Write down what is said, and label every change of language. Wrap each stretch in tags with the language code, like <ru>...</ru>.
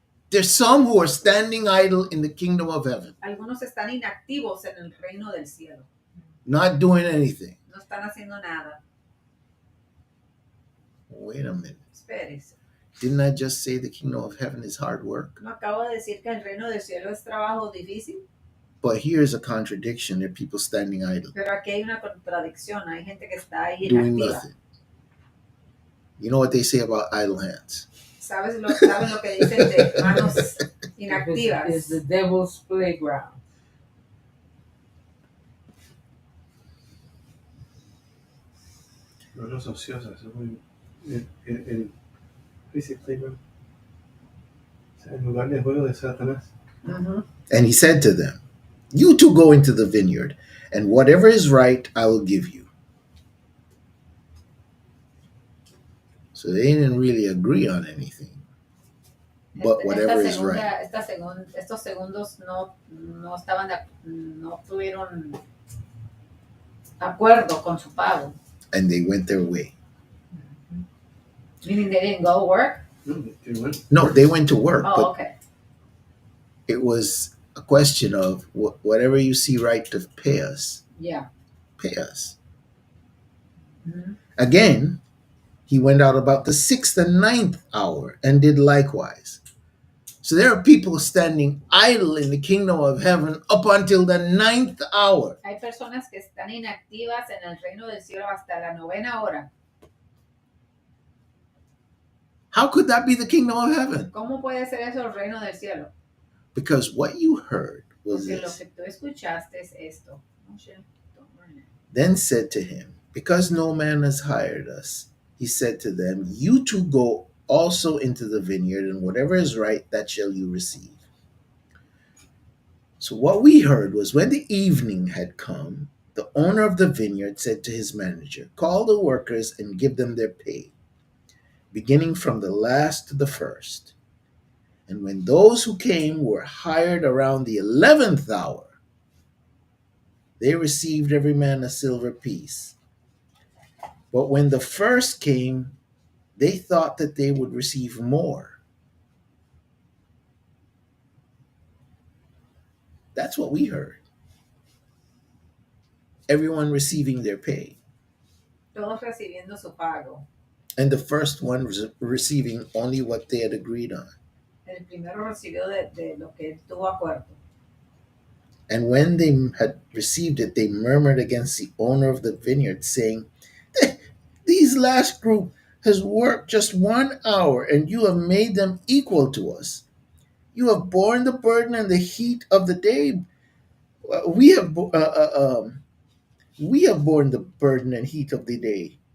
<en>There's some who are standing idle in the kingdom of heaven,</en> <es>Algunos están inactivos en el reino del cielo.</es> <en>not doing anything.</en> <es>No están haciendo nada.</es> <en>Wait a minute.</en> <es>Espérese.</es> <en>Didn't I just say the kingdom of heaven is hard work?</en> <es>¿No acabo de decir que el reino del cielo es trabajo difícil?</es> <en>But here's a contradiction. There are people standing idle,</en> <es>Pero aquí hay una contradicción. Hay gente que está ahí</es> <en>doing</en> <es>inactiva.</es> <en>nothing. You know what they say about idle hands?</en> <es>¿Saben lo que dicen de manos</es> <en>It's</en> <es>inactivas?</es> <en>the devil's playground.</en> <es>Los ociosos. ¿Qué dice playground? O sea, el lugar de juego de Satanás. Ujú.</es> <en>And he said to them, you two go into the vineyard, and whatever is right, I will give you. So they didn't really agree on anything, but whatever is right.</en> <es>Estos segundos no estaban no tuvieron acuerdo con su pago.</es> <en>And they went their way. Meaning they didn't go work? No, they went to work, Oh, but okay. it was a question of whatever you see right to pay us, Yeah. pay us. Mhm. Again, he went out about the 6th and 9th hour and did likewise. So there are people standing idle in the kingdom of heaven up until the 9th hour.</en> <es>Hay personas que están inactivas en el reino del cielo hasta la 9ª hora.</es> <en>How could that be the kingdom of heaven?</en> <es>¿Cómo puede ser eso el reino del cielo?</es> <en>Because what you heard was</en> <es>Porque lo</es> <en>this.</en> <es>que tú escuchaste es esto.</es> <en>Oh, shit. Don't burn it. Then said to him, because no man has hired us, he said to them, you two go also into the vineyard, and whatever is right, that shall you receive. So what we heard was when the evening had come, the owner of the vineyard said to his manager, call the workers and give them their pay, beginning from the last to the first. And when those who came were hired around the 11th hour, they received every man a silver piece. But when the first came, they thought that they would receive more. That's what we heard. Everyone receiving their pay.</en> <es>Todos recibiendo su pago.</es> <en>And the first one was receiving only what they had agreed on.</en> <es>El primero recibió de lo que él tuvo acuerdo.</es> <en>And when they had received it, they murmured against the owner of the vineyard, saying, these last group has worked just 1 hour, and you have made them equal to us. You have borne the burden and the heat of the day. We have borne the burden and heat of the day.</en>